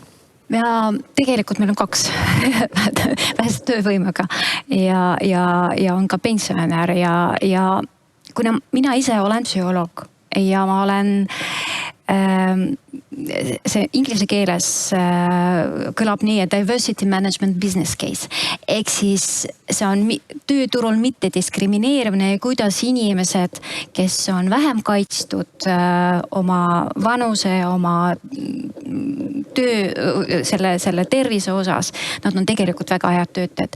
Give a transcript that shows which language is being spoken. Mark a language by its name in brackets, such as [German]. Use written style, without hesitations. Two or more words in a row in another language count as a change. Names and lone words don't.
[Estonian] ja tegelikult meil on 2 vähese töövõimega ja on ka pensionär ja kuna mina ise olen psühholoog ja ma olen see inglise keeles kõlab nii, et [English] diversity management business case. [Estonian] Ehk siis see on tööturul mitte diskrimineerimine ja kuidas inimesed, kes on vähem kaitstud oma vanuse, oma töö, selle tervise osas, nad on tegelikult väga head töötajad.